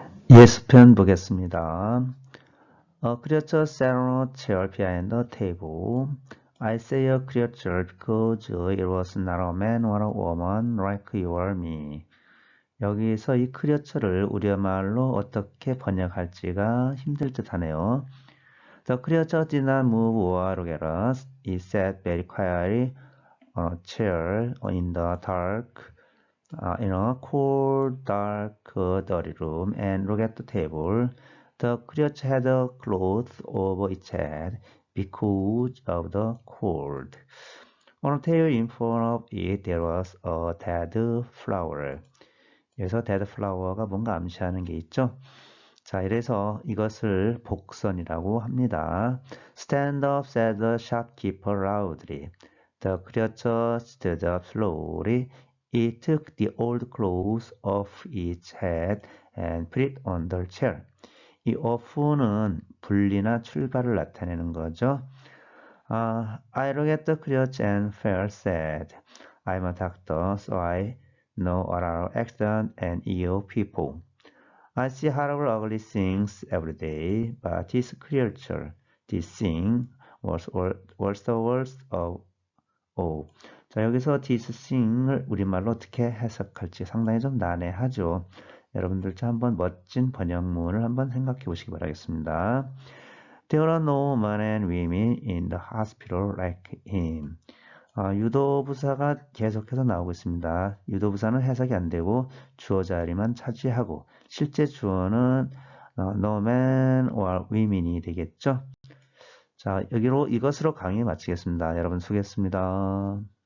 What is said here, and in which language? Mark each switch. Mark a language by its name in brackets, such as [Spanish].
[Korean] 예습편 보겠습니다. [English] A creature sat on a chair behind the table. I say a creature because it was not a man or a woman like you or me. [Korean] 여기서 이 크리어처를 우리말로 어떻게 번역할지가 힘들 듯 하네요. [English] The creature did not move or look at us. It sat very quietly on a chair in the dark, in a cold, dark, dirty room and looked at the table. The creature had a cloth over its head because of the cold. On a table in front of it there was a dead flower. [Korean] 여기서 dead flower가 뭔가 암시하는 게 있죠. 자, 이래서 이것을 복선이라고 합니다. [English] Stand up, said the shopkeeper loudly. The creature stood up slowly. It took the old clothes off its head and put it on the chair. [Korean] 이 off는 분리나 출발을 나타내는 거죠. [English] I looked at the creature and felt sad. I'm a doctor, so I know a lot of accident and ill people. I see horrible, ugly things every day, but this creature, this thing, was the worst of all. [Korean] 자, 여기서 this thing을 우리말로 어떻게 해석할지 상당히 좀 난해하죠. 여러분들 한번 멋진 번역문을 한번 생각해 보시기 바라겠습니다. [English] There are no men and women in the hospital like him. [Korean] 유도부사가 계속해서 나오고 있습니다. 유도부사는 해석이 안 되고 주어 자리만 차지하고 실제 주어는 [English] no man or women [Korean] 이 되겠죠. 자, 여기로 이것으로 강의 마치겠습니다. 여러분 수고했습니다.